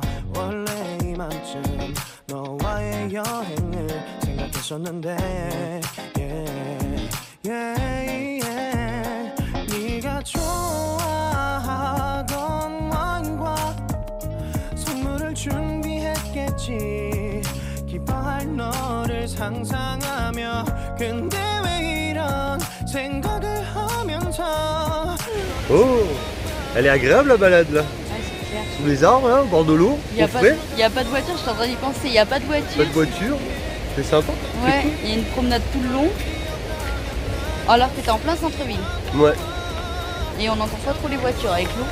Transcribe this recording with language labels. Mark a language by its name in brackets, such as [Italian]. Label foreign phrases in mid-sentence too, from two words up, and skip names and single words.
[Korean] 원래 이맘쯤 너와의 여행을 생각했었는데 네가 좋아하던 와인과 선물을 준비했겠지. 기뻐할 너를 상상하며 근데 왜 이런 생각을 하면서 [French] Oh, elle est agréable la balade là. Ouais, c'est clair. Sous les arbres, là, au bord de l'eau, Il n'y a, au frais, a pas de voiture, je suis en train d'y penser. Il n'y a pas de voiture. pas de voiture. C'est sympa. Ouais, il y a une promenade tout le long. Alors que t'es en plein centre-ville. Ouais. Et on n'entend pas trop les voitures avec l'eau.